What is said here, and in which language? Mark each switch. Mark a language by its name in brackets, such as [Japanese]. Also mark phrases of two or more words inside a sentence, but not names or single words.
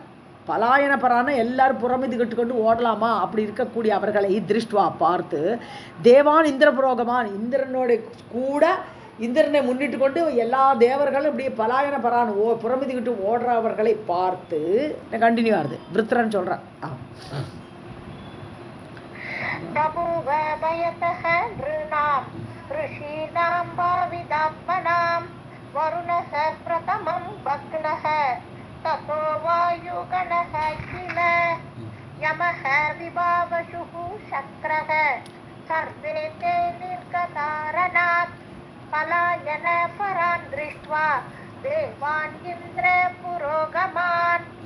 [Sanskrit] पलायन परान् [Tamil] எல்லாரும் புறமிது கொண்டு ஓடலாமா அப்படி இருக்கக்கூடிய அவர்களை திருஷ்டுவா பார்த்து, [Sanskrit] देवान् इन्द्र पुरोगमान्, [Tamil] இந்திரனோட கூட இந்திரனை முன்னிட்டு கொண்டு எல்லா தேவர்களும் இப்படி [Sanskrit] पलायन परान् [Tamil] புறமிதுகிட்டு ஓடுறவர்களை பார்த்து கண்டினியூ ஆகுது. விருத்திரன் சொல்கிறான். [Sanskrit] बभूव भयतः नृणां ऋषीणां भावितात्मनां वरुणः प्रथमं भग्नः ततो वायुगणः किल यमः विभावशुः शक्रः सर्वे ते निर्गता रणात् पलायनपरान् दृष्ट्वा देवान् इन्द्र पुरोगमान्.